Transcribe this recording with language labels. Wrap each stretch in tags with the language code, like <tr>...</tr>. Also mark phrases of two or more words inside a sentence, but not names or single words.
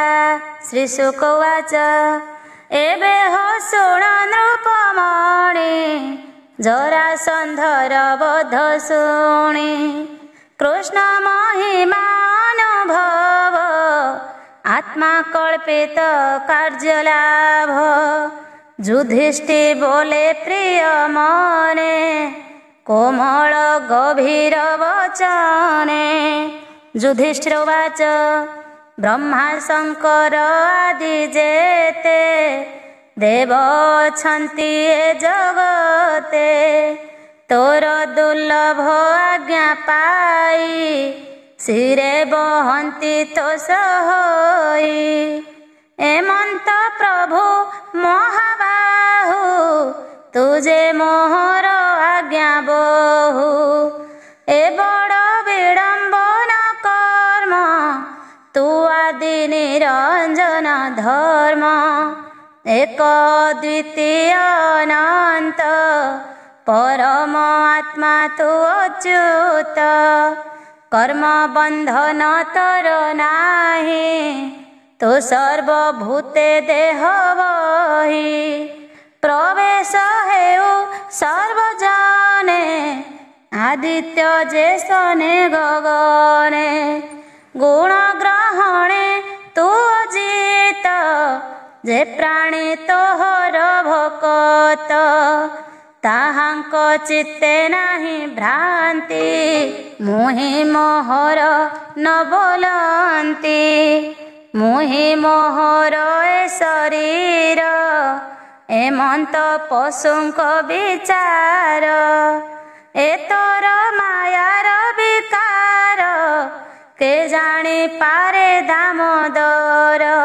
<or>ଶ୍ରୀଶୁକ ଉବାଚ ଏବେ ହୋ ଶୁଣ ନୃପମଣି ଜରାସନ୍ଧର ବଧ ଶୁଣି କୃଷ୍ଣ ମହିମାନୁଭବ ଆତ୍ମା କଳ୍ପିତ କାର୍ଯ୍ୟ ଲାଭ। ଯୁଧିଷ୍ଠିର ବୋଲେ ପ୍ରିୟ ମନେ କୋମଳ ଗଭୀର ବଚନେ। ଯୁଧିଷ୍ଠିର ଉବାଚ ବ୍ରହ୍ମା ଶଙ୍କର ଆଦି ଯେତେ ଦେବ ଛନ୍ତି ଏ ଜଗତେ ତୋର ଦୁର୍ଲଭ ଆଜ୍ଞା ପାଇ ଶିରେ ବହନ୍ତି ତୋ ସହୋଇ। ଏମନ୍ତ ପ୍ରଭୁ ମହାବାହୁ ତୁଝେ ମୋହର ଆଜ୍ଞା ବହୁ ଏ ବଡ଼ ବିଡମ୍ବନ କର୍ମ ତୂ ଆଦି ନିରଞ୍ଜନ ଧର୍ମ ଏକ ଦ୍ୱିତୀୟ ଅନନ୍ତ ପରମ ଆତ୍ମା ତୂ ଅଚ୍ୟୁତ କର୍ମ ବନ୍ଧନ ତର ନାହି ତୋ ସର୍ବଭୂତେ ଦେହ ବହି ପ୍ରବେଶ ହେଉ ସର୍ବଜନେ ଆଦିତ୍ୟ ଯେସନେ ଗଗନେ ଗୁଣ ଗ୍ରହଣେ ତୂ ଅଜିତ ଯେ ପ୍ରାଣୀ ତୋହର ଭକତ ତାହାଙ୍କ ଚିତ୍ତେ ନାହି ଭ୍ରାନ୍ତି ମୁହି ମୋହର ନ ବୋଲନ୍ତି ମୁହି ମୋହର ଏ ଶରୀର ଏମନ୍ତ ପଶୁଙ୍କ ବିଚାର ଏ ତୋର ମାୟାର ବିକାର କେ ଜାନୀ ପାରେ ଦାମୋଦର</or>